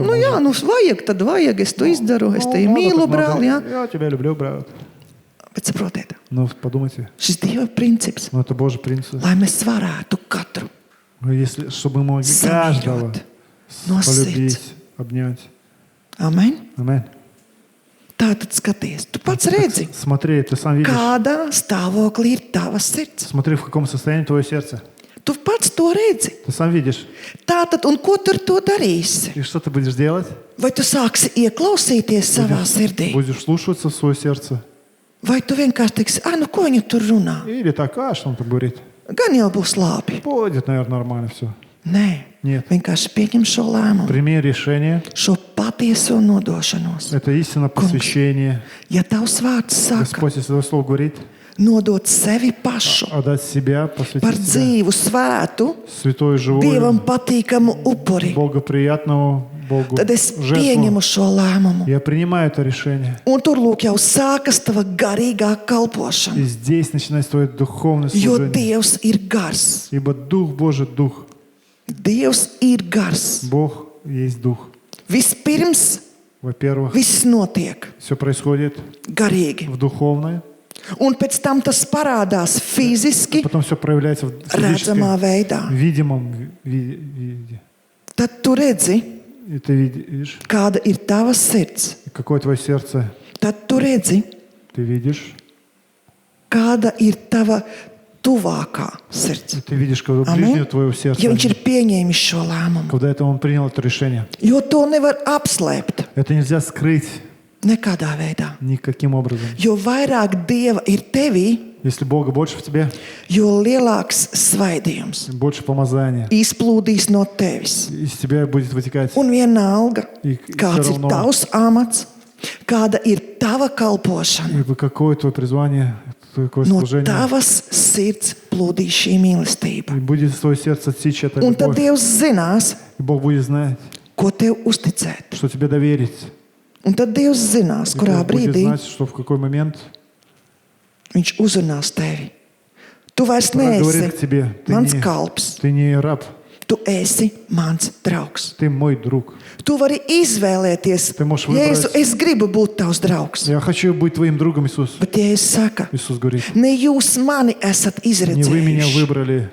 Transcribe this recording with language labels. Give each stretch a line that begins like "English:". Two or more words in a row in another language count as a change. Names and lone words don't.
Latvian: nu jā,
Russian: можешь.
Latvian: nu vajag, tad vajag, es to izdaru, es te
Russian: Ну, надо,
Latvian: mīlu,
Russian: так надо.
Latvian: brāl, jā.
Russian: Я тебя люблю, брат.
Latvian: Bet saprotiet,
Russian: Но подумайте,
Latvian: šis Dieva princips,
Russian: это Божий принцип.
Latvian: lai mēs varētu katru
Russian: Если, чтобы мы могли каждого
Latvian: samīļot no
Russian: полюбить,
Latvian: sirds.
Russian: обнять.
Latvian: Amen.
Russian: Аминь.
Latvian: Tātad skaties, tu pats redzi,
Russian: Смотри, ты сам видишь.
Latvian: kādā stāvoklī ir tavas sirds.
Russian: Смотри, в каком состоянии твое сердце.
Latvian: Tu pats to redzi.
Russian: Ты сам видишь.
Latvian: Tātad, un ko tu ar to darīsi?
Russian: И что ты будешь делать?
Latvian: Vai tu sāksi ieklausīties savā sirdī?
Russian: Будешь слушаться в свое сердце.
Latvian: Vai tu vienkārši teiksi, ah, nu ko viņa tur runā?
Russian: Или так, что он так говорит?
Latvian: Gan jau būs labi.
Russian: Будет, наверное, нормально все.
Latvian: Nē,
Russian: Нет.
Latvian: vienkārši pieņem šo lēmumu,
Russian: Прими решение.
Latvian: šo patieso nodošanos.
Russian: Это истинно посвящение.
Latvian: Ja tavs vārds saka,
Russian: Господь, если Твое Слово говорит,
Latvian: nodot sevi pašu
Russian: отдать себя,
Latvian: par
Russian: посвятить себя
Latvian: dzīvu, svētu,
Russian: святой,
Latvian: Dievam
Russian: живой,
Latvian: patīkamu upuri,
Russian: благоприятному Богу
Latvian: tad es
Russian: жертву.
Latvian: pieņemu šo lēmumu.
Russian: Я принимаю это решение.
Latvian: Un tur lūk jau sākas tava garīgā
Russian: И
Latvian: kalpošana,
Russian: здесь начинается твое духовное
Latvian: jo
Russian: служение.
Latvian: Dievs ir gars.
Russian: Ибо Дух Божий, Дух.
Latvian: Dievs ir gars.
Russian: Бог есть Дух.
Latvian: Vispirms
Russian: Во-первых,
Latvian: viss notiek
Russian: все происходит
Latvian: garīgi.
Russian: в духовной,
Latvian: Un pēc tam tas parādās fiziski,
Russian: потом все проявляется в
Latvian: redzamā
Russian: физическом,
Latvian: veidā.
Russian: видимом виде.
Latvian: Tad tu redzi,
Russian: И ты видишь,
Latvian: kāda ir tava sirds.
Russian: какое твое сердце,
Latvian: Tad tu redzi,
Russian: ты видишь,
Latvian: kāda ir tava tuvākā sirds.
Russian: и ты видишь, когда
Latvian: Amen.
Russian: ближнего твоего сердца,
Latvian: Ja viņš ir pieņēmis šo lēmumu.
Russian: когда это он принял это решение.
Latvian: Jo to nevar apslēpt
Russian: Это нельзя скрыть
Latvian: nekādā veidā.
Russian: никаким образом.
Latvian: Jo vairāk Dieva ir tevī,
Russian: Если Бога больше в тебе,
Latvian: jo lielāks svaidījums
Russian: больше помазания.
Latvian: izplūdīs no tevis.
Russian: Из тебя будет вытекать.
Latvian: Un vienalga,
Russian: И
Latvian: kāds
Russian: всё
Latvian: ir
Russian: равно.
Latvian: tavs amats, kāda ir tava kalpošana,
Russian: И какое твое призвание, какое
Latvian: no
Russian: служение.
Latvian: tavas sirds plūdīs šī mīlestība.
Russian: И будет из твоего сердца течь эта
Latvian: Un tad
Russian: любовь.
Latvian: Dievs zinās,
Russian: И Бог будет знать,
Latvian: ko tev uzticēt.
Russian: что тебе доверить.
Latvian: Un tad Dievs zinās,
Russian: И
Latvian: kurā
Russian: Бог будет
Latvian: brīdī
Russian: знать, что в какой момент
Latvian: Viņš uzrunās tevi. Tu vairs
Russian: говорит к тебе.
Latvian: neesi mans kalps,
Russian: Ты не раб,
Latvian: tu esi mans draugs.
Russian: ты мой друг.
Latvian: Tu vari izvēlēties,
Russian: Tu можешь
Latvian: Jēzu,
Russian: выбрать.
Latvian: es gribu būt tavs draugs.
Russian: Я хочу быть твоим другом, Иисус.
Latvian: Bet Jēzus saka,
Russian: Иисус говорит,
Latvian: ne jūs mani esat
Russian: не вы меня
Latvian: izredzējuši,
Russian: выбрали,